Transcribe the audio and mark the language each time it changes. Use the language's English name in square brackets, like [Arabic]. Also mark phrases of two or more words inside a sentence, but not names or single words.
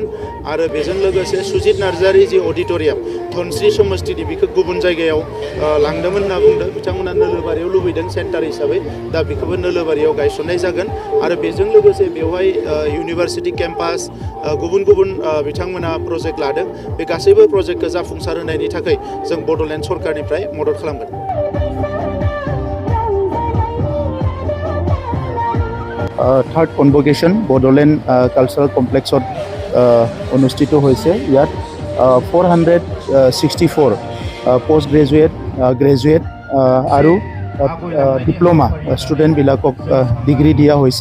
[Bodo] आरो बेजों लोगोसे सुजित नार्जारि जि अडिट'रियाम धनस्रि समस्तिनि, बेखौ गुबुन जायगायाव लांदोंमोन होनना बुंदों बिथांमोना, नोलोबारियाव लुबैदों सेन्टार हिसाबै, दा बेखौबो नोलोबारियाव गायसननाय जागोन। आरो बेजों लोगोसे बेवहाय [English] university campus, [Bodo] गुबुन गुबुन बिथांमोना प्रजेक्ट लादों। बे गासैबो प्रजेक्टखौ जाफुंसार होनायनि थाखाय जों बड'लेण्ड सरकारनिफ्राय मदद खालामगोन। [English] third convocation [Assamese] বড়োলেণ্ড কালচাৰেল কমপ্লেক্সত অনুষ্ঠিত হৈছে। ইয়াত 464 [English] post graduate, [Assamese] গ্ৰেজুৱেট আৰু [English] diploma students [Assamese] ডিগ্ৰী দিয়া হৈছে।